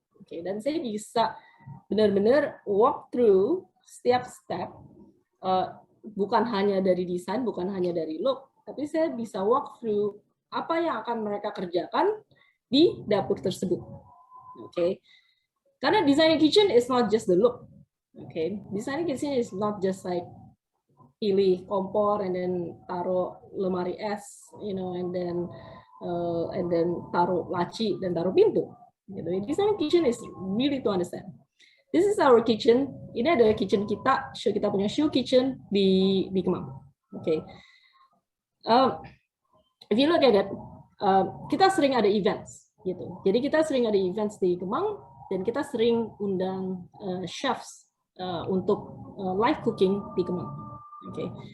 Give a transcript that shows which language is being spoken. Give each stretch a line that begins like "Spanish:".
Indonesian: Oke, dan saya bisa benar-benar
English: walk through
Indonesian: setiap step, bukan hanya dari desain, bukan hanya dari look, tapi saya bisa walk through apa yang akan mereka kerjakan di dapur tersebut. Oke, karena
English: designing kitchen is not just the look. Okay, designing kitchen is not just like
Indonesian: pilih kompor
English: and then
Indonesian: taruh lemari es,
English: and then
Indonesian: taruh laci dan taruh pintu. Gitu.
English: Design kitchen is really to understand. This is our kitchen.
Indonesian: Ini adalah kitchen kita. Kita punya show kitchen di Kemang. Okay.
English: If you look at it,
Indonesian: kita sering ada events, gitu. Jadi kita sering ada events di Kemang dan kita sering undang chefs untuk live cooking di Kemang. Oke.